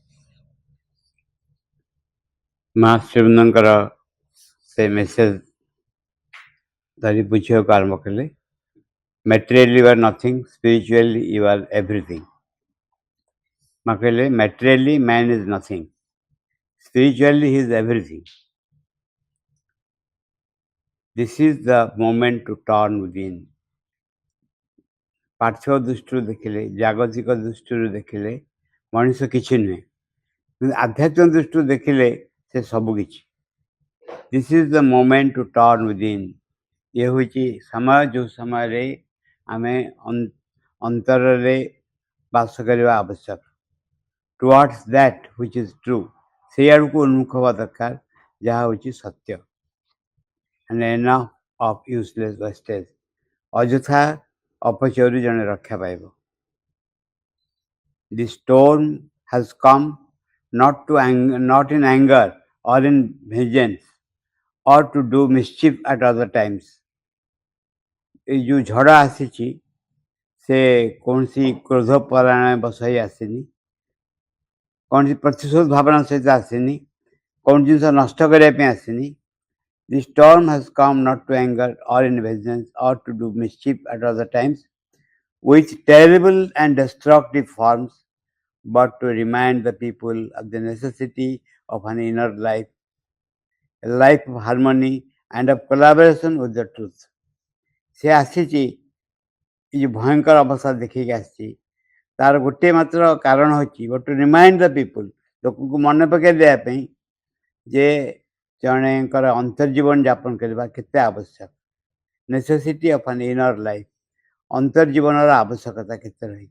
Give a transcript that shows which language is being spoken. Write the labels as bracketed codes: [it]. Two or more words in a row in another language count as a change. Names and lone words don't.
[or] ମହାଶିବଙ୍କର ସେ ମେସେଜ ଧରି ବୁଝିବାକୁ ଆରମ୍ଭ କଲେ। [en] materially you are nothing, spiritually you are everything. [or] ମା କହିଲେ [en] materially man is nothing, spiritually he is everything. This is the moment to turn within. [or] ପାର୍ଥିବ ଦୃଷ୍ଟିରୁ ଦେଖିଲେ, ଜାଗତିକ ଦୃଷ୍ଟିରୁ ଦେଖିଲେ ମଣିଷ କିଛି ନୁହେଁ, କିନ୍ତୁ ଆଧ୍ୟାତ୍ମିକ ଦୃଷ୍ଟିରୁ ଦେଖିଲେ ସେ ସବୁ କିଛି। [en] this is the moment to turn within. [or] ଇଏ ହେଉଛି ସମୟ ଯେଉଁ ସମୟରେ ଆମେ ଅନ୍ତରରେ ବାସ କରିବା ଆବଶ୍ୟକ। [en] towards that which is true, [or] ସେଇ ଆଡ଼କୁ ଉନ୍ମୁଖ ହେବା ଦରକାର ଯାହା ହେଉଛି ସତ୍ୟ। [en] and enough of useless wastage. [or] ଅଯଥା ଅପଚୟରୁ ଜଣେ ରକ୍ଷା ପାଇବ। [en] The storm has come not in anger or in vengeance or to do mischief at other times. [or] ଏ ଯେଉଁ ଝଡ଼ ଆସିଛି ସେ କୌଣସି କ୍ରୋଧ ପରାୟଣ ବସାଇ ଆସିନି, କୌଣସି ପ୍ରତିଶୋଧ ଭାବନା ସହିତ ଆସିନି, କୌଣସି ଜିନିଷ ନଷ୍ଟ କରିବା ପାଇଁ ଆସିନି। [en] The storm has come not to anger or in vengeance or to do mischief at other times with terrible and destructive forms, but to remind the people of the necessity of an inner life, a life of harmony and of collaboration with the truth. [or] ସେ ଆସିଛି, ଏ ଯେଉଁ ଭୟଙ୍କର ଅବସ୍ଥା ଦେଖିକି ଆସିଛି, ତାର ଗୋଟିଏ ମାତ୍ର କାରଣ ହେଉଛି [en] but to remind the people, [or] ଲୋକଙ୍କୁ ମନେ ପକାଇ ଦେବା ପାଇଁ ଯେ ଜଣେଙ୍କର ଅନ୍ତର୍ଜୀବନ ଯାପନ କରିବା କେତେ ଆବଶ୍ୟକ। [en] necessity of an inner life, [or] ଅନ୍ତର୍ଜୀବନର ଆବଶ୍ୟକତା କେତେ ରହିଛି।